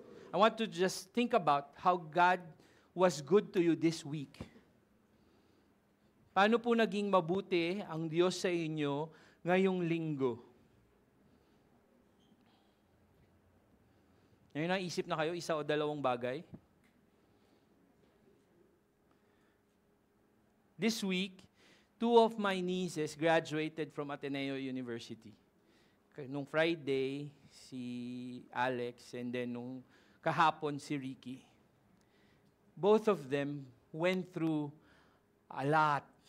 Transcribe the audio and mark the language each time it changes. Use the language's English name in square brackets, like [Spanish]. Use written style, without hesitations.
[English] I want to just think about how God was good to you this week. [Filipino] Paano po naging mabuti ang Diyos sa inyo ngayong linggo? Ngayon naisip na kayo, isa o dalawang bagay? [English] This week, 2 of my nieces graduated from Ateneo University. [Filipino] Nung Friday, si Alex, [English] and then [Filipino] nung kahapon, si Ricky. [English] Both of them went through a lot.